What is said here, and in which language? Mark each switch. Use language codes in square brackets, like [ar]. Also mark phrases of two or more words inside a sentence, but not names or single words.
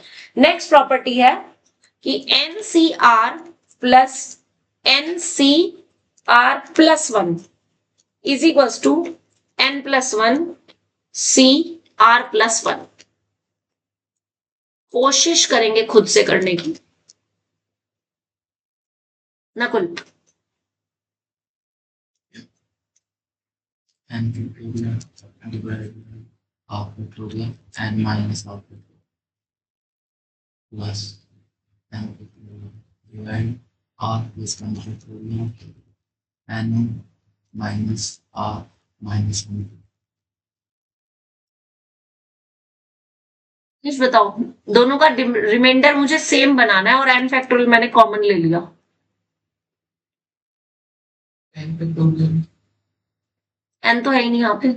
[en] next property [hi] है कि [en] NCR plus NCR plus 1 is equal to n+1CR plus 1. [hi] कोशिश करेंगे खुद से करने की, नकुल। [en] n factorial divided by half factorial n minus half factorial plus n factorial divided r plus 1 factorial n minus r minus 1। [hi] कुछ बताओ, दोनों का रिमाइंडर मुझे सेम बनाना है और n फैक्टोरियल मैंने कॉमन ले लिया। [en] n factorial [hi] n तो है ही नहीं यहाँ पे,